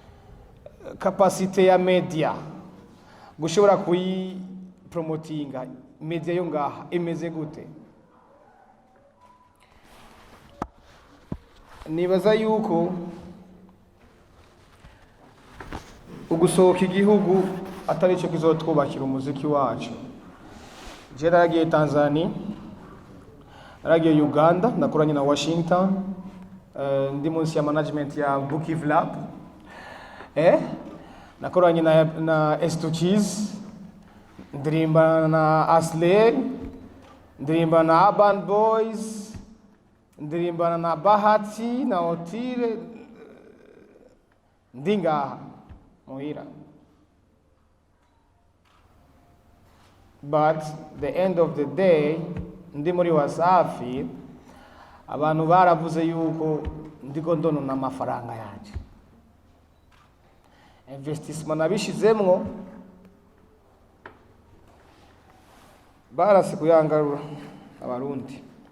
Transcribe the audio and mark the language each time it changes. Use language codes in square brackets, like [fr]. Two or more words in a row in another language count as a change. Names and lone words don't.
[rn] Capacity ya media gushobora kuyi promotinga media yo ngaha imeze gute? Nibaza yuko ugusohoka igihugu atari cyo kizotwubakira umuziki wacu. Je naragiye Tanzania, naragiye Uganda, nakoranye na Washington, ndi munsi ya management ya Bukiv Lab, nakoranye na S2Cheese, ndirimba na Asley, ndirimba na Urban Boys, ndirimba na Bahati na Otile, ndingaha muhira. [en] But the end of the day, [rn] ndi muri Wasafi, abantu baravuze yuko ndiko ndonona amafaranga yanje. Investissement nabishizemwo barase kuyangarura abarundi.